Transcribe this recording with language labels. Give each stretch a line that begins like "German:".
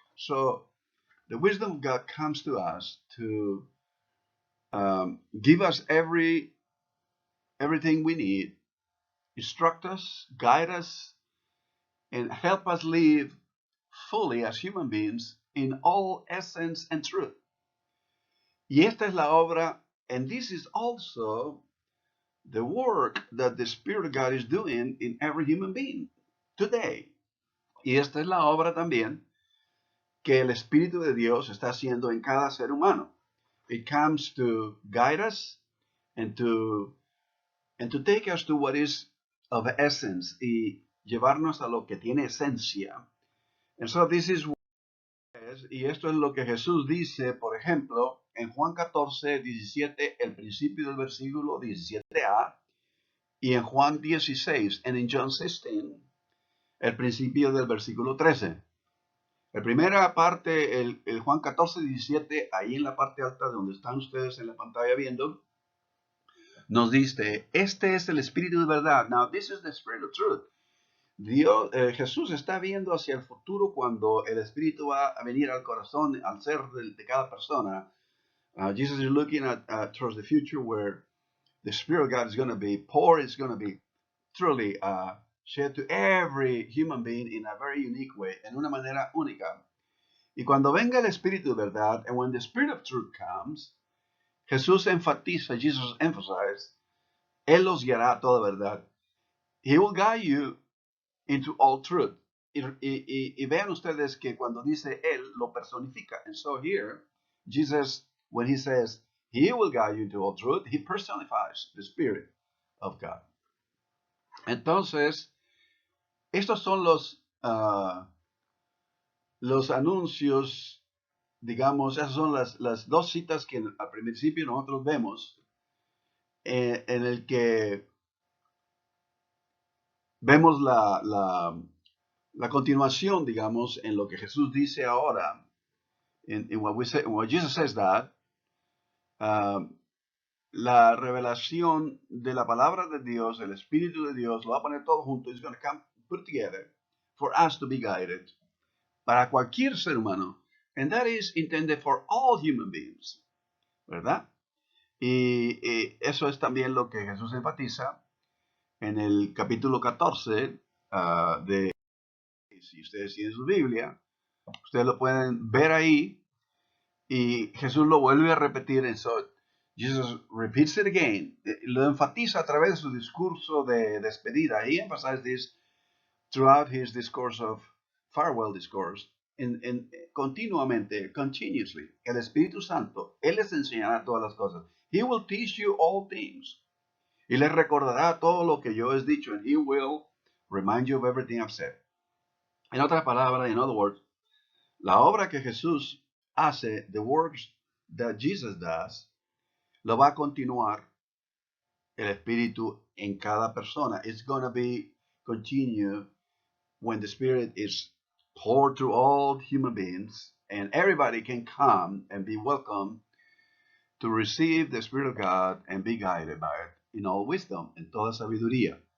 English: So, the wisdom of God comes to us to give us everything we need, instruct us, guide us, and help us live fully as human beings in all essence and truth.
Spanish: Y esta es la obra,
English: and this is also the work that the Spirit of God is doing in every human being today.
Spanish: Y esta es la obra también que el Espíritu de Dios está haciendo en cada ser humano.
English: It comes to guide us and to take us to what is of essence
Spanish: y llevarnos a lo que tiene esencia.
English: And so this is what it is,
Spanish: y esto es lo que Jesús dice, por ejemplo, en Juan 14, 17, el principio del versículo 17a, y en Juan 16,
English: and in John 16,
Spanish: el principio del versículo 13. La primera parte, el Juan 14, 17, ahí en la parte alta de donde están ustedes en la pantalla viendo, nos dice, este es el Espíritu de verdad.
English: Now, this is the Spirit of truth.
Spanish: Jesús está viendo hacia el futuro cuando el Espíritu va a venir al corazón, al ser de cada persona.
English: Jesus is looking at towards the future where the Spirit of God is going to be poured, it's going to be truly shared to every human being in a very unique way,
Spanish: en una manera única. Y cuando venga el Espíritu de verdad,
English: and when the Spirit of truth comes,
Spanish: Jesús enfatiza,
English: Jesus emphasized,
Spanish: Él los guiará a toda verdad.
English: He will guide you into all truth.
Spanish: Y vean ustedes que cuando dice Él, lo personifica.
English: And so here, Jesus, when he says, He will guide you into all truth, he personifies the Spirit of God.
Spanish: Entonces, estos son los anuncios, digamos, esas son las dos citas que al principio nosotros vemos, en el que vemos la continuación, digamos, en lo que Jesús dice ahora.
English: In what Jesus says that,
Spanish: la revelación de la palabra de Dios, el Espíritu de Dios, lo va a poner todo junto.
English: It's going to come put together for us to be guided.
Spanish: Para cualquier ser humano.
English: And that is intended for all human beings.
Spanish: ¿Verdad? Y eso es también lo que Jesús enfatiza en el capítulo 14 de... Si ustedes tienen su Biblia, ustedes lo pueden ver ahí. Y Jesús lo vuelve a repetir.
English: And so Jesus repeats it again.
Spanish: Lo enfatiza a través de su discurso de despedida.
English: He emphasized this throughout his discourse of farewell discourse.
Spanish: Continuamente,
English: continuously.
Spanish: El Espíritu Santo, Él les enseñará todas las cosas.
English: He will teach you all things.
Spanish: Y les recordará todo lo que yo he dicho.
English: And he will remind you of everything I've said.
Spanish: En otras palabras,
English: in other words,
Spanish: la obra que Jesús hace,
English: the works that Jesus does,
Spanish: lo va a continuar el Espíritu en cada persona.
English: It's going to be continue when the Spirit is poured through all human beings, and everybody can come and be welcome to receive the Spirit of God and be guided by it in all wisdom,
Spanish: en toda sabiduría.